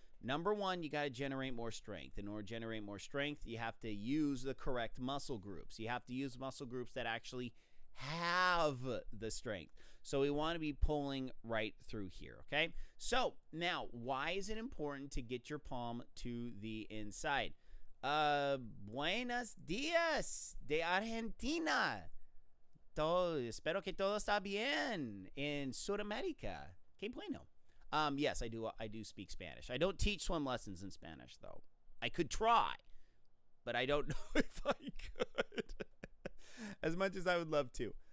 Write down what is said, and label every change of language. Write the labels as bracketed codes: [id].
[en] Number one, you got to generate more strength. In order to generate more strength, you have to use the correct muscle groups. You have to use muscle groups that actually have the strength. So we want to be pulling right through here, okay? So now, why is it important to get your palm to the inside? [es] Buenos dias de Argentina. Espero que todo está bien en Sudamérica. Qué bueno. [en] Yes, I do speak Spanish. I don't teach swim lessons in Spanish, though. I could try, but I don't know if I could. As much as I would love to.